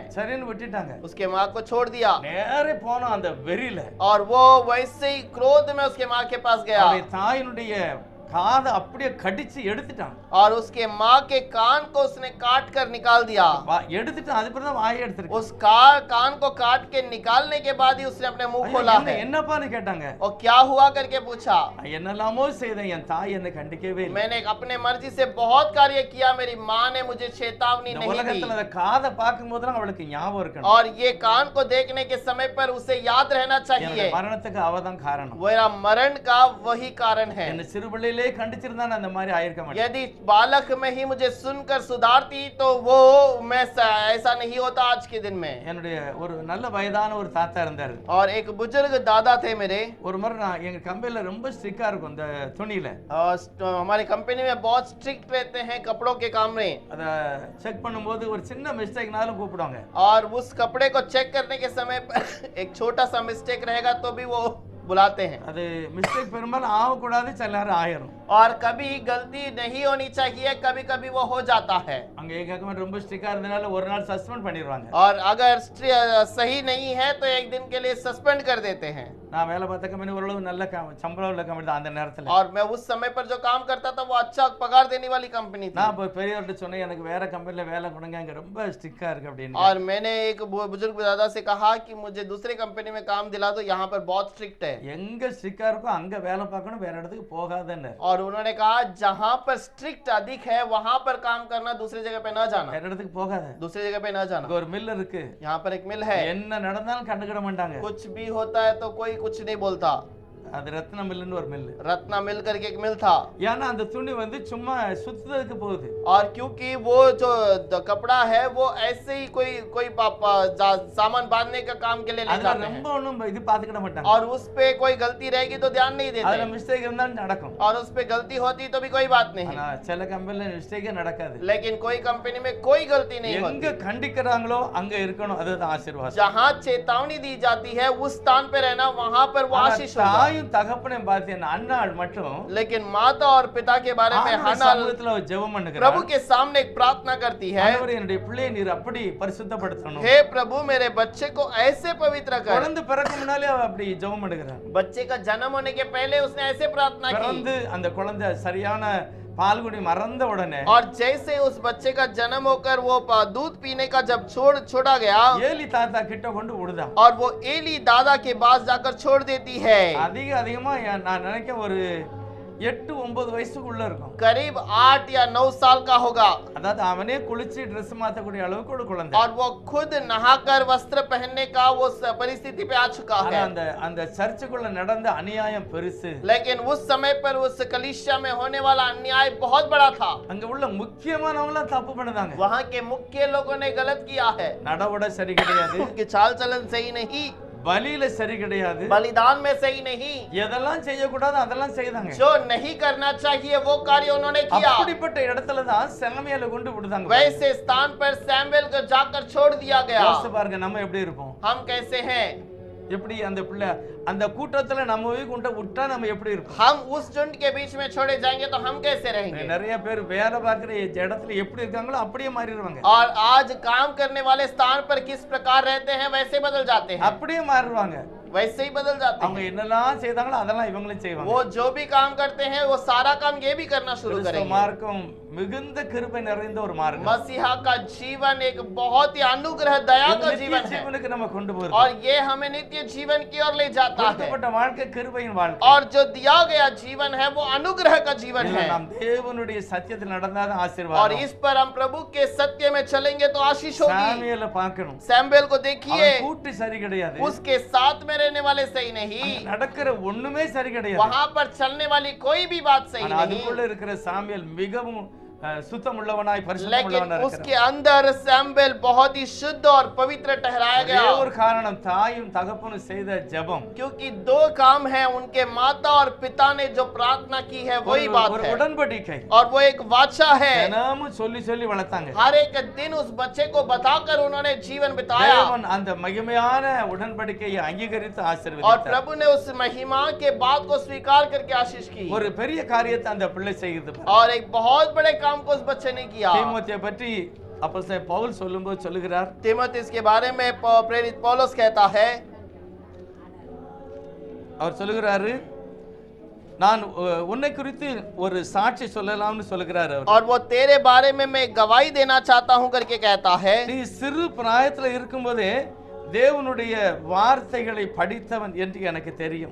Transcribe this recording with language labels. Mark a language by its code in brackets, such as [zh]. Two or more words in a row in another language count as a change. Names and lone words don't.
[ta] சரின்னு விட்டுட்டாங்க. [hi] उसके माँ को छोड़ दिया [ta] நேரே போனோம் அந்த வெறியில. [hi] और वो वैसे ही क्रोध में उसके माँ के पास गया [ta] அவருடைய தாயினுடைய காதை அப்படியே கடிச்சு எடுத்துட்டான். [hi] और उसके माँ के कान को उसने काट कर निकाल दिया। [ta] எடுத்துட்டான். அதுக்கு தான் வாயை எடுத்துருக்கு. [hi] उस कान को काट के निकालने के बाद ही उसने अपने मुंह खोला है। [ta] என்னப்பான்னு கேட்டாங்க. [hi] और क्या हुआ करके पूछा। [ta] என்னெல்லாமோ செய்தேன், என் தாய் என்னை கண்டிக்கவே இல்லை. [hi] मैंने अपने मर्जी से बहुत कार्य किया, मेरी माँ ने मुझे चेतावनी [ta] இந்த [hi] नहीं [ta] உலகத்துல [hi] दी। [ta] அந்த காதை பார்க்கும்போதெல்லாம் அவளுக்கு ஞாபகம் இருக்கணும். [hi] और ये कान को देखने के समय पर उसे याद रहना [ta] என்னுடைய [hi] चाहिए, [ta] மரணத்துக்கு அவதான் காரணம். [hi] मेरा मरण का वही कारण है। [ta] என்ன சிறுபிள்ளையில சின்னதிலே கண்டிச்சிருந்தா நான் அந்த மாதிரி ஆயிருக்க மாட்டேன். [hi] यदि बालक में ही मुझे सुनकर सुधारती तो वो मैं ऐसा नहीं होता आज के दिन में। [ta] என்னுடைய ஒரு நல்ல வயதான ஒரு தாத்தா இருந்தாரு. [hi] और एक बुजुर्ग दादा थे मेरे। [ta] ஒரு முறை நான் எங்க கம்பெனில ரொம்ப ஸ்ட்ரிக்ட்டா இருக்கும் இந்த துணியில. [hi] और हमारे कंपनी में बहुत स्ट्रिक्ट रहते हैं कपड़ों के काम में। [ta] அத செக் பண்ணும்போது ஒரு சின்ன மிஸ்டேக்னாலும் கூப்பிடுவாங்க. [hi] और उस कपड़े को चेक करने के समय पर एक छोटा सा मिस्टेक रहेगा तो भी वो बुलाते हैं। [ta] அது மிஸ்டேக் பெரும்பாலும் ஆகக்கூடாது, சில நேரம் ஆயிரும். [hi] और कभी गलती नहीं होनी चाहिए, कभी कभी वो हो जाता है। [ta] அங்க எங்க கம்பெனி ரொம்ப ஸ்ட்ரிக்ட்டா இருந்தனால ஒரு நாள் சஸ்பெண்ட் பண்ணிடுவாங்க. [hi] और अगर सही नहीं है तो एक दिन के लिए सस्पेंड कर देते हैं। [ta] நான் வேலை பார்த்த கம்பெனி ஓரளவு நல்ல சம்பளம் உள்ள கம்பெனி தான் அந்த நேரத்துல. [hi] और मैं उस समय पर जो काम करता था वो अच्छा पगार देने वाली कंपनी थी। [ta] நான் போய் பெரியவர்கிட்ட சொன்னேன், எனக்கு வேற கம்பெனில வேலை கொடுங்க, அங்க ரொம்ப ஸ்ட்ரிக்ட்டா இருக்கு அப்படின்னு. [hi] और मैंने एक बुजुर्ग दादा से कहा कि मुझे दूसरे कंपनी में काम दिला दो, यहाँ पर बहुत स्ट्रिक्ट है। [ta] எங்க ஸ்ட்ரிக்ட்டா இருக்கோ அங்க வேலை பார்க்கணும், வேற இடத்துக்கு போகாதன்னு. [hi] और उन्होंने कहा जहाँ पर स्ट्रिक्ट अधिक है वहां पर काम करना, दूसरी जगह पे न जाना। [ta] வேற இடத்துக்கு போகாத. [hi] दूसरी जगह पे न जाना। [ta] அங்க ஒரு மில் இருக்கு, [hi] यहाँ पर एक मिल है, [ta] என்ன நடந்தாலும் கண்டுக்கிட மாட்டாங்க. [hi] कुछ भी होता है तो कोई कुछ नहीं बोलता। [ta] அது ரத்ன மில்லுன்னு ஒரு மில். [hi] रत्ना मिल करके एक मिल था। [ta] ஏன்னா அந்த துணி வந்து சும்மா சுத்துறதுக்கு போகுது. [hi] और क्योंकि वो जो कपड़ा है वो ऐसे ही कोई सामान बांधने का काम के लिए ले [ta] அதுல [hi] जाते हैं। [ta] ரொம்ப ஒண்ணும் இது பாத்துக்கிட மாட்டாங்க. [hi] और उस पे कोई गलती रहेगी तो ध्यान नहीं [ta] அதுல [hi] देते। [ta] மிஸ்டேக் இருந்தாலும் நடக்கும். [hi] और उस पे गलती होती तो भी कोई बात नहीं। [ta] ஆனா சில கம்பெனில மிஸ்டேக்கே நடக்காது. [hi] लेकिन कोई कंपनी में कोई गलती नहीं [ta] எங்க [hi] होती। [ta] கண்டிக்கிறாங்களோ அங்க இருக்கணும், அதுதான் ஆசீர்வாதம். [hi] जहाँ चेतावनी दी जाती है उस स्थान पे रहना, वहां पर वो [ta] ஆனா [hi] आशीष होगा। [ta] தாயும் தகப்பனையும் பார்த்தீங்கன்னா அன்னாள் மட்டும் [hi] लेकिन माता और पिता के बारे में [ta] ஆண்டவர் [hi] हन्ना [ta] சமூகத்துல ஒரு ஜெபம் பண்ணுகிறார். [hi] प्रभु के सामने एक प्रार्थना करती है, [ta] ஆண்டவரே, என்னுடைய பிள்ளையை நீர் அப்படி பரிசுத்தப்படுத்தணும். [hi] हे प्रभु मेरे बच्चे को ऐसे पवित्र कर। [ta] குழந்தை பிறக்க முன்னாலே அவ அப்படி ஜெபம் பண்ணுகிறார். [hi] बच्चे का जन्म होने के पहले उसने ऐसे प्रार्थना की। [ta] பிறந்து அந்த குழந்தை சரியான பால்குடி மறந்த உடனே [hi] और जैसे उस बच्चे का जन्म होकर वो दूध पीने का जब छोड़ा गया, [ta] ஏலி தாத்தா கிட்ட கொண்டு விடுதான். [hi] और वो एली दादा के पास जाकर छोड़ देती है। [ta] அதிகமா நான் நினைக்கிறேன் ஒரு 8-9 வயசுக்குள்ள இருக்கும். [hi] करीब 8 या 9 साल का होगा। [ta] அதாவது அவனே குளிச்சு ட்ரெஸ் மாத்தக்கூடிய அளவுக்கு ஒரு குழந்தை. [hi] और वो खुद नहाकर वस्त्र पहनने का वो परिस्थिति पे आ चुका [ta] ஆனா [hi] है। [ta] அந்த சர்ச்சுக்குள்ள நடந்த அநியாயம் பெருசு. [hi] लेकिन उस समय पर उस कलीसिया में होने वाला अन्याय बहुत बड़ा था। [ta] அங்க உள்ள முக்கியமானவங்க தப்பு பண்ணுதாங்க. [hi] वहाँ के मुख्य लोगों ने गलत किया है। [ta] நடவட சரி கிடையாது, [hi] उनके चाल चलन सही नहीं, [ta] பலியில சரி கிடையாது, [hi] बलिदान में सही नहीं, [ta] எதெல்லாம் செய்யக்கூடாது அதெல்லாம் செய்தாங்க. [hi] जो नहीं करना चाहिए वो कार्य उन्होंने किया। [ta] அப்படிப்பட்ட இடத்துல தான் செலமையில கொண்டு விடுதாங்க. [hi] वैसे स्थान पर सैमुएल को जाकर छोड़ दिया गया। [ta] யோசிச்சு பாருங்க, நம்ம எப்படி இருப்போம்? [hi] हम कैसे हैं? [ta] எப்படி அந்த பிள்ளை அந்த கூட்டத்துல நம்ம போய் கொண்டு விட்டா நம்ம எப்படி இருப்போம்? [hi] हम उस झुंड के बीच में छोड़े जाएंगे तो हम कैसे रहेंगे? [ta] நிறைய பேர் வேலை பார்க்குற இடத்துல எப்படி இருக்காங்களோ அப்படியே மாறிடுவாங்க. [hi] और आज काम करने वाले स्थान पर किस प्रकार रहते हैं वैसे बदल जाते हैं, [ta] அப்படியே மாறிடுவாங்க. [hi] वैसे ही बदल जाते [ta] அவங்க [hi] हैं। [ta] என்னெல்லாம் செய்தாங்களோ அதெல்லாம் இவங்களும் செய்வாங்க. [hi] वो जो भी काम करते हैं वो सारा काम ये भी करना शुरू [ta] கிறிஸ்தவ [hi] करेंगे। [ta] மார்க்கம் மிகுந்த கிருபை நிறைந்த ஒரு மார்க்கம். [hi] मसीहा का जीवन एक बहुत ही अनुग्रह दया का [ta] நித்திய [hi] जीवन है, [ta] ஜீவனுக்கு நம்ம கொண்டு போறோம். [hi] और ये हमें नित्य जीवन की ओर ले जाता है। [ta] கொடுக்கப்பட்ட வாழ்க்கை கிருபையின் வாழ்க்கை. [hi] और जो दिया गया जीवन है वो अनुग्रह का जीवन [ta] இதுல [hi] है। [ta] நாம் தேவனுடைய சத்தியத்தில் நடந்தாதான் [hi] और [ta] ஆசீர்வாதம். [hi] इस पर हम प्रभु के सत्य में चलेंगे तो आशीष होगी। [ta] சாமுவேலை பார்க்கணும். [hi] सैमुएल को [ta] அவன் [hi] देखिए, [ta] கூட்டு சரி கிடையாது, [hi] उसके साथ में रहने वाले सही नहीं, [ta] அங்க நடக்கிற ஒண்ணுமே சரி கிடையாது. [hi] वहां पर चलने वाली कोई भी बात सही [ta] ஆனா [hi] नहीं। [ta] அதுக்குள்ள இருக்கிற சாமுவேல் மிகவும் சுத்தம் உள்ளவனாய் பரிசுத்தம் [hi] लेकिन [ta] உள்ளவனாய் [hi] उसके [ta] இருக்கிறான். [hi] अंदर सैमुएल बहुत ही शुद्ध और पवित्र ठहराया [ta] ஒரே [hi] गया, [ta] ஒரு காரணம், தாயும் தகப்பனும் செய்த ஜெபம். [hi] क्योंकि दो काम है उनके माता और पिता ने जो प्रार्थना की है वही बात [ta] ஒரு [hi] है। [ta] உடன்படிக்கை. [hi] और वो एक वाचा है। [ta] தினமும் சொல்லி சொல்லி வளர்த்தாங்க. [hi] हर एक दिन उस बच्चे को बताकर उन्होंने जीवन बिताया, [ta] தேவன் அந்த மகிமையான உடன்படிக்கையை அங்கீகரித்து [hi] और [ta] ஆசீர்வதித்தார். [hi] प्रभु ने उस महिमा के बात को स्वीकार करके आशीष की, [ta] ஒரு பெரிய காரியத்தை அந்த பிள்ளை செய்து. [hi] और एक बहुत बड़े काम को उस बच्चे ने किया। [ta] தீமோத்தேயை பற்றி அப்போஸ்தலன் பவுல் சொல்லும்போது சொல்லுகிறார், [hi] तीमुथियुस के बारे में प्रेरित पौलुस कहता है, [ta] அவர் சொல்லுகிறாரு, நான் உன்னை குறித்து ஒரு சாட்சி சொல்லலாம்னு சொல்லுகிறார் அவர். [hi] और वो तेरे बारे में मैं गवाही देना चाहता हूं करके कहता है। [ta] நீ சிறு பிராயத்துல இருக்கும்போதே தேவனுடைய வார்த்தைகளை படித்தவன் என்று எனக்கு தெரியும்.